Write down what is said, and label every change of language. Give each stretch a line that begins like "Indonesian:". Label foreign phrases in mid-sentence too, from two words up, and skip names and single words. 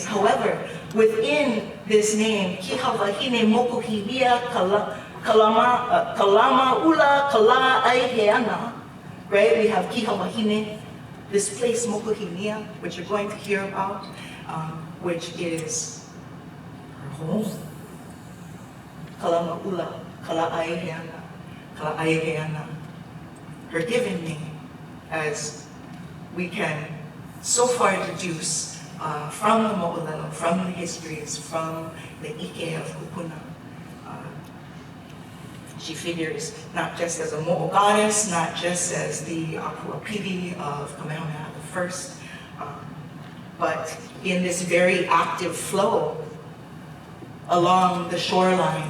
English: However, within this name, Kīhei Mokuʻula Āina, right? We have Kīhei, this place Mokuʻula, which you're going to hear about, which is her home. Kalamaʻula, Kala'aiheana, her given name, as we can so far deduce from the mo'olelo, from the histories, from the ike of kupuna. She figures not just as a mo'o goddess, not just as the akuapili of Kamehameha I, but in this very active flow along the shoreline.